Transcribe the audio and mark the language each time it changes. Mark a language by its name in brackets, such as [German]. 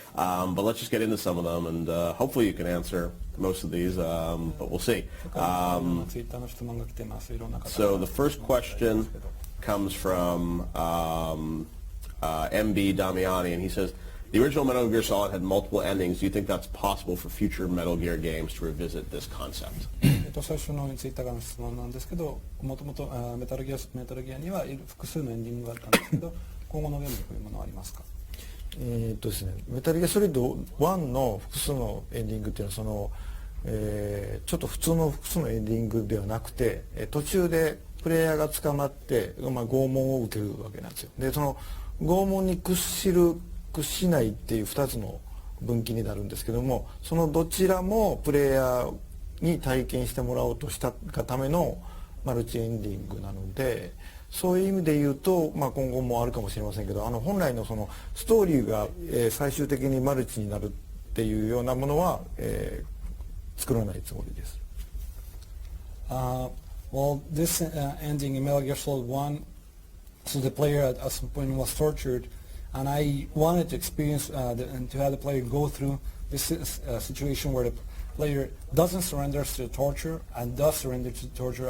[English] But let's just get into some of them, and hopefully you can answer most of these, but we'll see. So the first question comes from MB Damiani, and he says, the original Metal Gear Solid had multiple endings. Do you think that's possible for future Metal Gear games to revisit this concept? [Japanese] 最初のについてからの質問なんですけど、もともとメタルギアには複数のエンディングがあったんですけど、今後のゲームにこういうものはありますか？ですね、メタルギアソリッド1の複数のエンディングっていうのはちょっと普通の複数のエンディングではなくて、途中でプレイヤーが捕まって、拷問を受けるわけなんですよ。でその拷問に屈しないっていう2つの分岐になるんですけども、そのどちらもプレイヤーに体験してもらおうとしたがためのマルチエンディングなので、そういう意味で言うと、今後もあるかもしれませんけど、本来のそのストーリーが、最終的にマルチになるっていうようなものは、作らないつもりです。 [English] Well, this ending in Metal Gear Solid 1, so the player at some point was tortured, and I wanted to experience and to have the player go through this situation where the player doesn't surrender to the torture and does surrender to the torture.